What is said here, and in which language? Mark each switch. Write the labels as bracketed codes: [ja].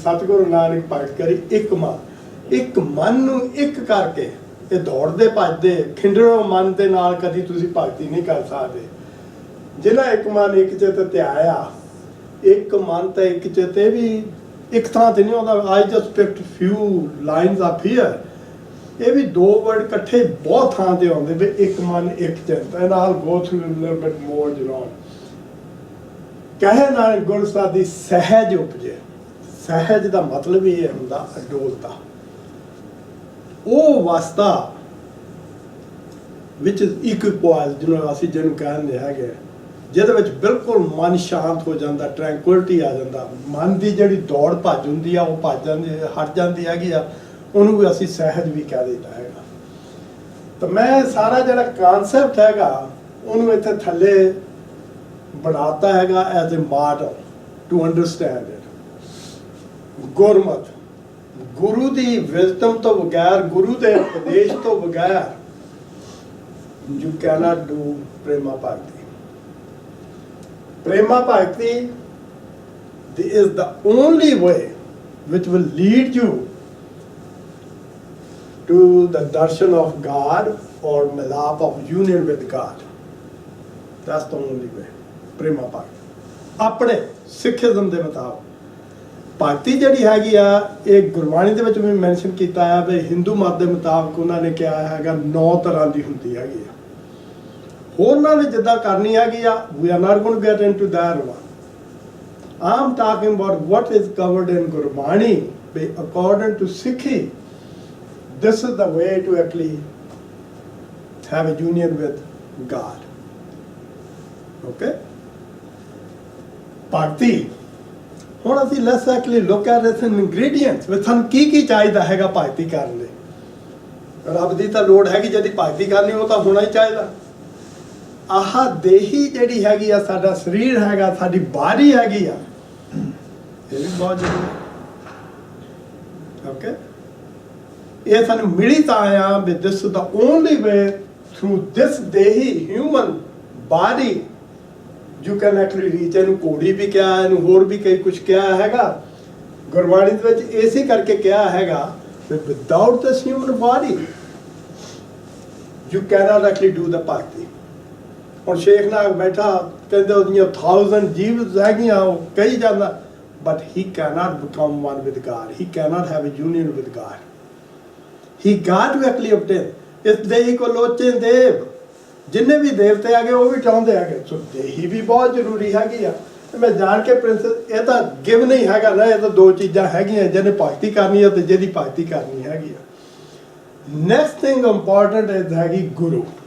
[pa] ਸਤਿਗੁਰੂ ਨਾਨਕ ਭਗਤ ਕਰੀ ਇੱਕ ਮਨ ਨੂੰ ਇੱਕ ਕਰਕੇ। ਇਹ ਦੌੜਦੇ ਭੱਜਦੇ ਖਿੰਡਰੋ ਮਨ ਦੇ ਨਾਲ ਕਦੀ ਤੁਸੀਂ ਭਗਤੀ ਨਹੀਂ ਕਰ ਸਕਦੇ। ਜਿਹਨਾਂ ਇੱਕ ਮਨ ਇੱਕ ਚਿੱਤ ਧਿਆਇਆ, ਇੱਕ ਮਨ ਤੇ ਇੱਕ ਚਿੱਤ, ਇਹ ਵੀ ਇੱਕ ਥਾਂ ਤੇ ਨਹੀਂ ਆਉਂਦਾ। [en] I just picked few lines up here। [pa] ਇਹ ਵੀ ਦੋ ਵਰਡ ਇਕੱਠੇ ਬਹੁਤ ਥਾਂ ਤੇ ਆਉਂਦੇ ਵੀ ਇੱਕ ਮਨ ਇੱਕ ਚਿੱਤ। [en] And I'll go through a little bit more [pa] ਕਹੇ ਨਾਲ ਗੁਰ ਸਾਦੀ ਸਹਿਜ ਉਪਜੇ। ਸਹਿਜ ਦਾ ਮਤਲਬ ਹੀ ਇਹ ਹੁੰਦਾ ਅਡੋਲਤਾ, ਉਹ ਅਵਸਥਾ ਵਿੱਚ ਇੱਕ ਪੁਆਇਲ ਜਿਹਨੂੰ ਅਸੀਂ ਜਿਹਨੂੰ ਕਹਿੰਦੇ ਹੈਗੇ ਜਿਹਦੇ ਵਿੱਚ ਬਿਲਕੁਲ ਮਨ ਸ਼ਾਂਤ ਹੋ ਜਾਂਦਾ, ਟ੍ਰੈਂਕੁਇਲਿਟੀ ਆ ਜਾਂਦਾ, ਮਨ ਦੀ ਜਿਹੜੀ ਦੌੜ ਭੱਜ ਹੁੰਦੀ ਆ ਉਹ ਭੱਜ ਜਾਂਦੀ, ਹਟ ਜਾਂਦੀ ਹੈਗੀ ਆ, ਉਹਨੂੰ ਵੀ ਅਸੀਂ ਸਹਿਜ ਵੀ ਕਹਿ ਦਿੰਦਾ ਹੈਗਾ। ਤਾਂ ਮੈਂ ਸਾਰਾ ਜਿਹੜਾ ਕਨਸੈਪਟ ਹੈਗਾ ਉਹਨੂੰ ਇੱਥੇ ਥੱਲੇ ਬਣਾਤਾ ਹੈਗਾ [en] As a model to understand it. [pa] Gurmat, Guru ਦੀ wisdom ਤੋਂ ਬਗੈਰ, ਗੁਰੂ ਦੇ ਉਪਦੇਸ਼ ਤੋਂ ਬਗੈਰ [en] you cannot do prema bhakti. Prema bhakti is the only way which will lead you to the darshan of God or milap of union with God. That's the only way. Prema bhakti. [pa] ਆਪਣੇ Sikhism ਦੇ ਮੁਤਾਬਕ ਭਗਤੀ ਜਿਹੜੀ ਹੈਗੀ ਆ, ਇਹ ਗੁਰਬਾਣੀ ਦੇ ਵਿੱਚ ਵੀ ਮੈਂਸ਼ਨ ਕੀਤਾ ਆ ਵੀ ਹਿੰਦੂ ਮਤ ਦੇ ਮੁਤਾਬਕ ਉਹਨਾਂ ਨੇ ਕਿਹਾ ਹੈਗਾ 9 ਤਰ੍ਹਾਂ ਦੀ ਹੁੰਦੀ ਹੈਗੀ ਆ। ਹੋਰਨਾਂ ਨੇ ਜਿੱਦਾਂ ਕਰਨੀ ਹੈਗੀ ਆ, [en] we are not going to get into that one. I'm talking about what is covered in Gurbani according to Sikhi. This is the way to actually have a union with God. Okay? Bhakti. [pa] ਹੁਣ ਅਸੀਂ [en] let's actually look at its ingredients [pa] ਵੀ ਸਾਨੂੰ ਕੀ ਚਾਹੀਦਾ ਹੈਗਾ ਭਗਤੀ ਕਰਨ ਲਈ। ਰੱਬ ਦੀ ਤਾਂ ਲੋੜ ਹੈਗੀ, ਜਿਹਦੀ ਭਗਤੀ ਕਰਨੀ ਉਹ ਤਾਂ ਹੋਣਾ ਹੀ ਚਾਹੀਦਾ। ਆਹ ਦੇਹੀ ਜਿਹੜੀ ਹੈਗੀ ਆ, ਸਾਡਾ ਸਰੀਰ ਹੈਗਾ, ਸਾਡੀ ਬਾਡੀ ਹੈਗੀ ਆ, ਇਹ ਵੀ ਬਹੁਤ ਜ਼ਰੂਰੀ। ਓਕੇ, ਇਹ ਸਾਨੂੰ ਮਿਲੀ ਤਾਂ ਆ ਵੀ [en] This is the only way through this ਦੇਹੀ human body you can actually reach। [pa] ਇਹਨੂੰ ਕੋੜੀ ਵੀ ਕਿਹਾ, ਇਹਨੂੰ ਹੋਰ ਵੀ ਕਈ ਕੁਝ ਕਿਹਾ ਹੈਗਾ। ਗੁਰਬਾਣੀ ਦੇ ਵਿੱਚ ਇਸੇ ਕਰਕੇ ਕਿਹਾ ਹੈਗਾ [en] that without this human body you cannot actually do the bhakti। [pa] ਹੁਣ ਸ਼ੇਖ ਨਾਗ ਬੈਠਾ ਕਹਿੰਦੇ ਉਹਦੀਆਂ 1000 ਜੀਵ ਹੈਗੀਆਂ, ਉਹ ਕਹੀ ਜਾਂਦਾ, [en] but he cannot become one with God, he cannot have a union with God, he got to actually obtain [pa] ਇਸ ਦੇਹੀ ਕੋ ਲੋਚੇ ਦੇਵ। ਜਿੰਨੇ ਵੀ ਦੇਵਤੇ ਆ ਗਏ ਉਹ ਵੀ ਚਾਹੁੰਦੇ ਹੈਗੇ, ਸੋ ਦੇਹੀ ਵੀ ਬਹੁਤ ਜ਼ਰੂਰੀ ਹੈਗੀ ਆ। ਮੈਂ ਜਾਣ ਕੇ ਪ੍ਰਿੰਸਿਸ, ਇਹ ਤਾਂ ਗਿਵ ਨਹੀਂ ਹੈਗਾ ਨਾ, ਇਹ ਤਾਂ 2 ਚੀਜ਼ਾਂ ਹੈਗੀਆਂ, ਜਿਹਨੇ ਭਗਤੀ ਕਰਨੀ ਹੈ ਤੇ ਜਿਹਦੀ ਭਗਤੀ ਕਰਨੀ ਹੈਗੀ ਆ। [en] Next thing important ਹੈਗੀ ਗੁਰੂ।